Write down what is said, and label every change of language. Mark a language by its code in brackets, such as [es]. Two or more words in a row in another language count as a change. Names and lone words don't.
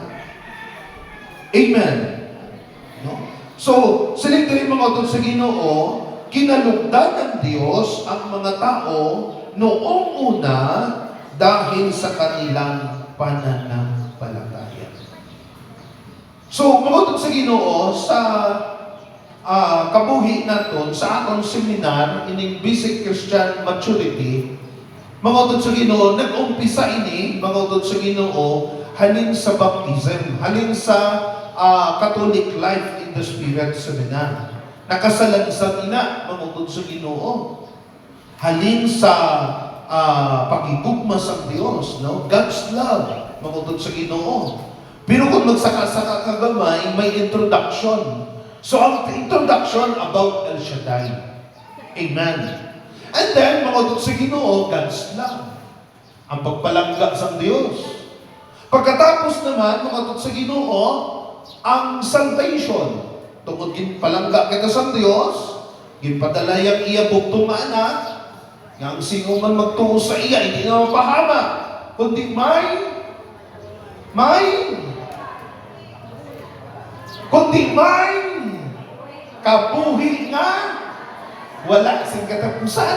[hil] Amen. No? [tl] So, silingkirin [hil] mga utod sa Ginoo, [tl] kinalugdan ng Diyos ang mga tao noong una dahil sa kanilang pananampalataya. [hil] So, mga utod sa Ginoo, sa kabuhi naton sa atong seminar ining Basic Christian Maturity, mga utod sa Ginoo, nag-umpisa ini, mga utod sa Ginoo, halin sa baptism, halin sa Catholic Life in the Spirit Seminar. Nakasalansan ina, mga utod sa Ginoo, halin sa pagigugma sa Diyos, no? [en] God's love, [hil] mga utod sa Ginoo. Pero kung magsaka-saka kagamay, may introduction. So, ang introduction about El Shaddai. Amen. [en] And then, [hil] mga utod sa Ginoo, [en] God's love. [hil] Ang pagpalangga sa Diyos. Pagkatapos naman, mga utod sa Ginoo, ang salvation. Tungod palangga kita sa Diyos, ginpadalayang iya bugtong nga anak, yang sino man magtuo sa iya, hindi na mapahama, kundi may kabuhi nga wala sing katapusan.